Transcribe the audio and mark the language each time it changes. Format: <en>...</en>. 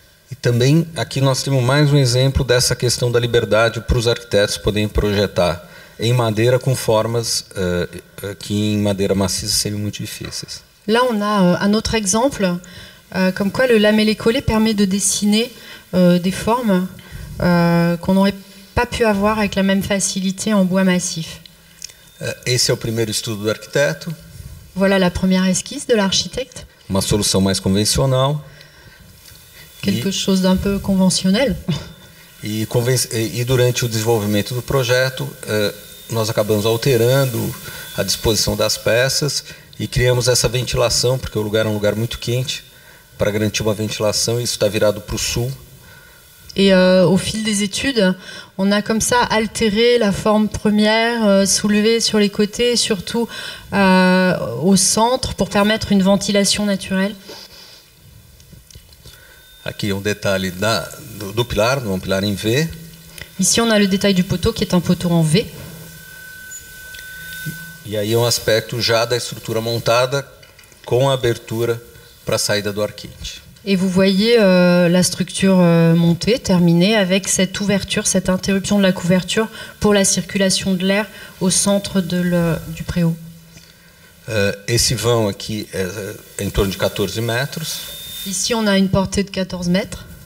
<pt>E também aqui nós temos mais um exemplo dessa questão da liberdade para os arquitetos poderem projetar em madeira com formas que em madeira maciça seriam muito difíceis.</pt> <fr>Là, on a un autre exemple, comme quoi le lamellé-collé permet de dessiner des formes qu'on n'aurait pas pu avoir avec la même facilité en bois massif.</fr> <pt>Esse é o primeiro estudo do arquiteto.</pt> <fr>Voilà la première esquisse de l'architecte.</fr> <pt>Uma solução mais convencional.</pt> <fr>Quelque chose d'un peu conventionnel.</fr> <pt>E durante o desenvolvimento do projeto, nós acabamos alterando a disposição das peças e criamos essa ventilação, porque o lugar é um lugar muito quente, para garantir uma ventilação, e isso está virado para o sul.</pt> <fr>Et au fil des études, on a comme ça altéré la forme première, soulevé sur les côtés, et surtout au centre, pour permettre une ventilation naturelle.</fr> <pt>Aqui um detalhe do pilar, um pilar em V.</pt> <fr>Ici, on a le détail du poteau, qui est un poteau en V.</fr> <pt>E aí um aspecto já da estrutura montada, com a abertura para a saída do ar quente.</pt> <fr>Et vous voyez la structure montée, terminée, avec cette ouverture, cette interruption de la couverture pour la circulation de l'air au centre du préau.</fr> <pt>Esse vão aqui é em torno de 14 metros.</pt> <fr>Ici, on a une portée de 14 mètres.</fr>